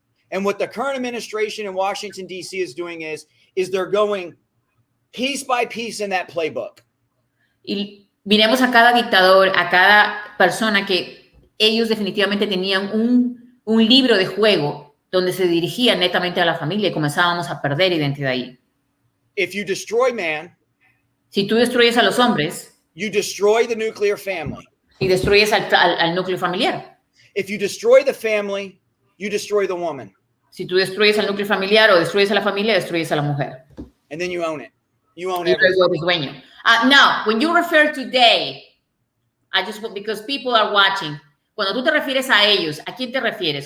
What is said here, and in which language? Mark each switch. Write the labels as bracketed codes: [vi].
[en] And what the current administration in Washington D.C. is doing is they're going piece by piece in that playbook. [es] Y miremos a cada dictador, a cada persona que ellos definitivamente tenían un libro de juego donde se dirigían netamente a la familia y comenzábamos a perder identidad ahí. [en] If you destroy man, [es] si tú destruyes a los hombres, [en] you destroy the nuclear family. [es] Y destruyes al núcleo familiar. [en] If you destroy the family, you destroy the woman. [es] Si tú destruyes al núcleo familiar o destruyes a la familia, destruyes a la mujer. [en] And then you own it. You own [es] y [en] everything. [es] luego eres dueño. [en] Now, when you refer to they, because people are watching, [es] cuando tú te refieres a ellos, ¿a quién te refieres?